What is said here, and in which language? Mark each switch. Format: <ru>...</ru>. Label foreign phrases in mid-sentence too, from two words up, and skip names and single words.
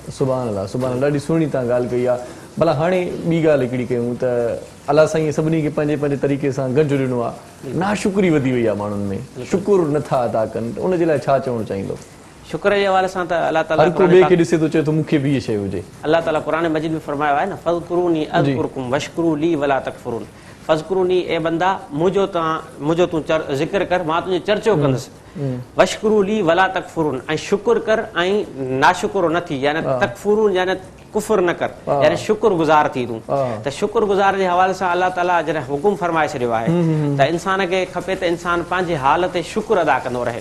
<ar>سبحان الله, سبحان الله.</ar> <sd>ॾाढी सुहिणी तव्हां ॻाल्हि कई आहे. भला हाणे ॿी ॻाल्हि हिकिड़ी कयूं त अलाह साईं सभिनी खे पंहिंजे पंहिंजे तरीक़े सां गॾु ॾिनो आहे, नाशुक्री वधी वई आहे माण्हुनि में, शुकुर नथा अदा कनि, त उनजे लाइ छा चवणु चाहींदो? शुक्र जे हवाले सां त अल्लाह ताला हर को ॿिए खे ॾिसे थो, चए थो मूंखे बि इहा शइ हुजे. अल्लाह ताला क़ुरान मजीद में फरमायो आहे न,</sd> <ar>فاذكروني أذكركم واشكروا لي ولا تكفرون.</ar> <sd>फ़ज़कुरूनी, ए बंदा मुंहिंजो तूं ज़िक्र कर, मां तुंहिंजो चर्चो कंदुसि.</sd> <ar>واشكروا لي ولا تكفرون,</ar> <sd>ऐं शुकुर कर ऐं नाशुकुर न थी, यानी तकफुरून यानी कुफर न कर, यानी शुकुर गुज़ार थी तूं. त शुकुर गुज़ार जे हवाले सां अल्लाह ताला जॾहिं हुकुम फरमाए छॾियो आहे त इंसान खे खपे त इंसान पंहिंजे हाल ते शुकुर अदा कंदो रहे.</sd>